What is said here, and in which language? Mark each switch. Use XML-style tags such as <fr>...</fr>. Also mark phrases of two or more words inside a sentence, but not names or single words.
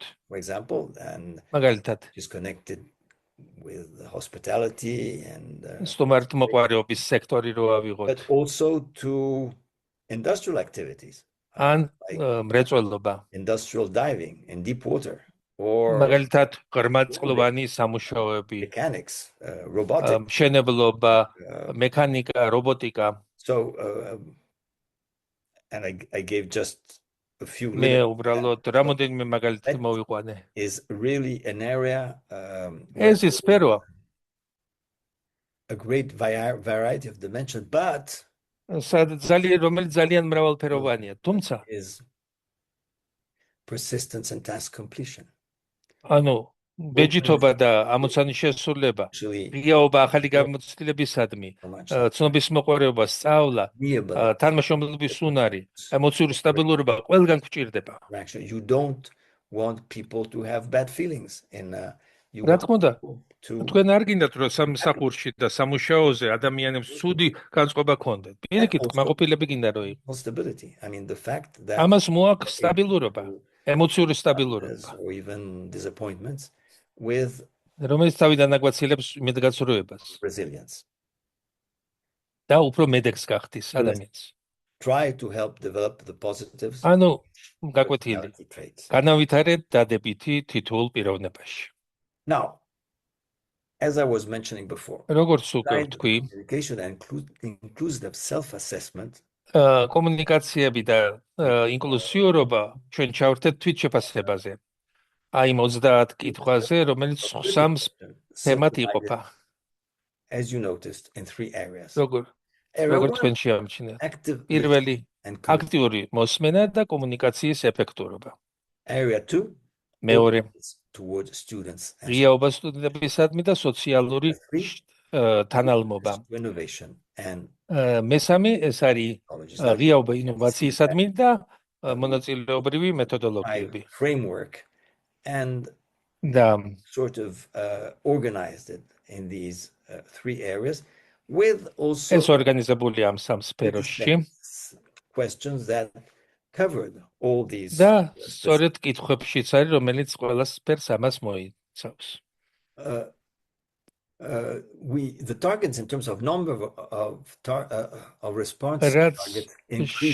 <ka>მაგალითად, სტუმართმოყვარეობის სექტორი რო ავიღოთ. ან მრეწველობა. მაგალითად, ღრმაწყლოვანი სამუშაოები, მშენებლობა, მექანიკა, რობოტიკა.</ka> <en>And I gave just a few</en> <ka>მე უბრალოდ რამოდენიმე მაგალითი მოვიყვანე.</ka> <en>Is really an area</en> <ka>ეს ის სფეროა.</ka> <en>A great variety of dimensions, but</en> <ka>რომელიც ძალიან მრავალფეროვანია, თუმცა</ka> <en>is persistence and task completion.</en> <ka>ანუ ბეჯითობა და ამოცანის შესრულება, ღიაობა ახალი გამოცდილებისადმი, ცნობის მოყვარეობა, სწავლა, თანამშრომლობის უნარი, ემოციური სტაბილურობა ყველგან გვჭირდება.</ka> <en>You don't want people to have bad feelings in You</en> <ka>რა</ka> <en>want</en> <ka>თქმა უნდა,</ka> <en>to</en> <ka>თქვენ არ გინდათ რომ სამსახურში და სამუშაოზე ადამიანებს ცუდი განწყობა ქონდეთ. პირიქით, კმაყოფილები გინდა რომ იყოს.</ka> <en>stability. I mean, the fact that</en> <ka>ამას მოაქვს სტაბილურობა, ემოციური სტაბილურობა,</ka> <en>or even disappointments with</en> <ka>რომელიც თავიდან აგვაცილებს იმედგაცრუებას</ka> <en>resilience.</en> <ka>და უფრო მედეგს გახდის ადამიანს.</ka> <en>Try to help develop the positives.</en> <ka>ანუ გაკვეთილი,</ka> <en>personality traits.</en> <ka>განავითარეთ დადებითი თითოეულ პიროვნებაში.</ka> <en>Now, as I was mentioning before,</en> <ka>როგორც უკვე ვთქვი,</ka> <en>education and inclusive self-assessment</en> <ka>კომუნიკაციები და ინკლუზიურობა ჩვენ ჩავერთეთ თვითშეფასებაზე. აი 30 კითხვაზე, რომელიც ხსამს თემად იყოფა.</ka> <en>as you noticed in 3 areas.</en> <ka>როგორ თქვენ შეამჩნიათ.</ka> <en>Active</en> <ka>პირველი აქტიური მოსმენა და კომუნიკაციის ეფექტურობა.</ka> <en>Area 2</en> <ka>მეორე</ka> <en>towards students and</en> <ka>ღიაობა სტუდენტებისადმი და სოციალური თანალმობა.</ka> <en>innovation and</en> <ka>მესამე ეს არის ღიაობა ინოვაციისადმი და მონაწილეობრივი მეთოდოლოგიები.</ka> <en>framework and</en> <ka>და</ka> <en>sort of organized it in these 3 areas with also</en> <ka>ეს ორგანიზებულია ამ სამ სფეროში</ka> <en>questions that covered all these</en> <ka>და სწორედ კითხვებშიც არის, რომელიც ყველა სფეროს ამას მოიცავს.</ka> <en>The targets in terms of number of responses targets increase</en>